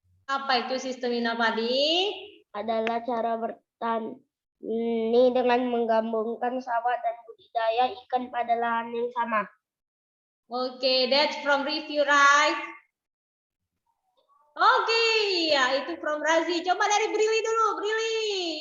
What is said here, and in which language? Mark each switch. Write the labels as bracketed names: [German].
[Indonesian] apa itu sistem mina padi? Adalah cara bertani dengan menggabungkan sawah dan budidaya ikan pada lahan yang sama. [English] Oke, that's from review, right? [Indonesian] Oke, ya itu from Razi. Coba dari Brili dulu, Brili.